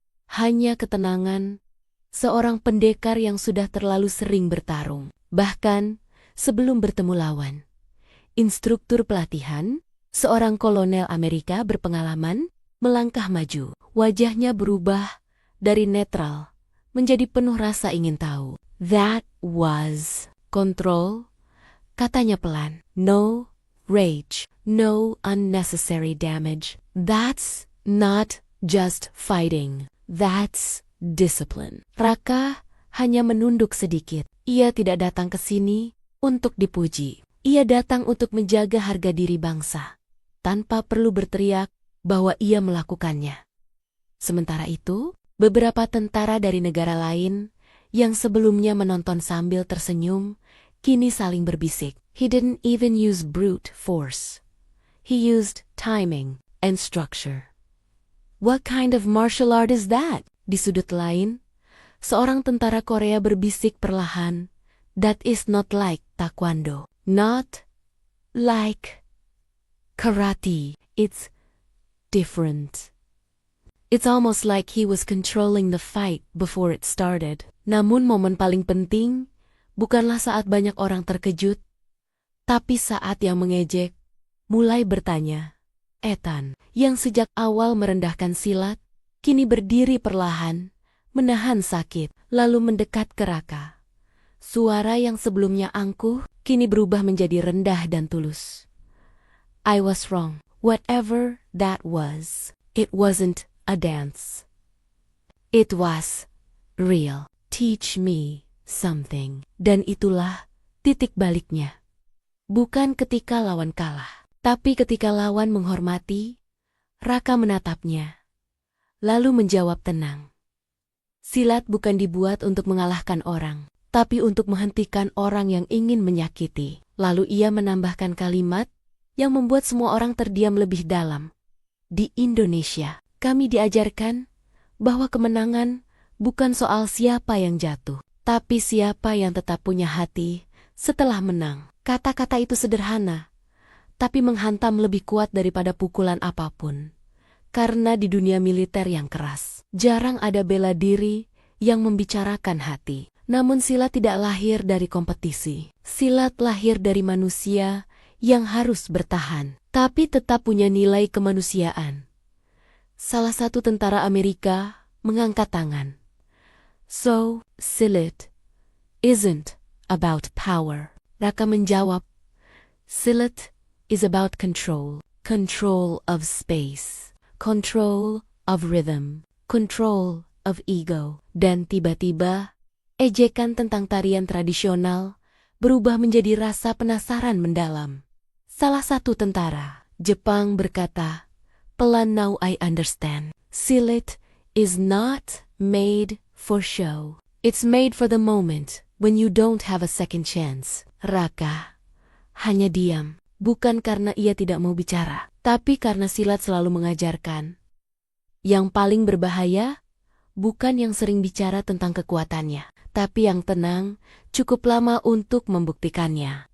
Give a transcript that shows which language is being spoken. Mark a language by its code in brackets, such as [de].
[id] Hanya ketenangan, seorang pendekar yang sudah terlalu sering bertarung, bahkan sebelum bertemu lawan. Instruktur pelatihan, seorang kolonel Amerika berpengalaman, melangkah maju. Wajahnya berubah dari netral menjadi penuh rasa ingin tahu. [en] "That was control," [id] katanya pelan. [en] "No rage, no unnecessary damage. That's not just fighting. That's discipline." [id] Raka hanya menunduk sedikit. Ia tidak datang ke sini untuk dipuji. Ia datang untuk menjaga harga diri bangsa, tanpa perlu berteriak bahwa ia melakukannya. Sementara itu, beberapa tentara dari negara lain yang sebelumnya menonton sambil tersenyum, kini saling berbisik. [en] "He didn't even use brute force. He used timing and structure. What kind of martial art is that?" [id] Di sudut lain, seorang tentara Korea berbisik perlahan, [en] "That is not like taekwondo. Not like karate. It's different. It's almost like he was controlling the fight before it started. [id] Namun momen paling penting bukanlah saat banyak orang terkejut, tapi saat yang mengejek mulai bertanya. Ethan, yang sejak awal merendahkan Silat, kini berdiri perlahan, menahan sakit, lalu mendekat ke Raka. Suara yang sebelumnya angkuh, kini berubah menjadi rendah dan tulus. [en] I was wrong. Whatever that was, it wasn't a dance. It was real. Teach me something. [id] Dan itulah titik baliknya. Bukan ketika lawan kalah, tapi ketika lawan menghormati, Raka menatapnya, lalu menjawab tenang. Silat bukan dibuat untuk mengalahkan orang, tapi untuk menghentikan orang yang ingin menyakiti. Lalu ia menambahkan kalimat yang membuat semua orang terdiam lebih dalam. Di Indonesia, kami diajarkan bahwa kemenangan bukan soal siapa yang jatuh, tapi siapa yang tetap punya hati setelah menang. Kata-kata itu sederhana, tapi menghantam lebih kuat daripada pukulan apapun. Karena di dunia militer yang keras, jarang ada bela diri yang membicarakan hati. Namun Silat tidak lahir dari kompetisi. Silat lahir dari manusia yang harus bertahan, tapi tetap punya nilai kemanusiaan. Salah satu tentara Amerika mengangkat tangan. [en] So, Silat isn't about power. [id] Raka menjawab, [en] Silat is about control. Control of space. Control of rhythm. Control of ego. [id] Dan tiba-tiba, ejekan tentang tarian tradisional berubah menjadi rasa penasaran mendalam. Salah satu tentara Jepang berkata, pelan, [en] now I understand. Silat is not made for show. It's made for the moment when you don't have a second chance. [id] Raka hanya diam, bukan karena ia tidak mau bicara, tapi karena Silat selalu mengajarkan. Yang paling berbahaya bukan yang sering bicara tentang kekuatannya, tapi yang tenang cukup lama untuk membuktikannya.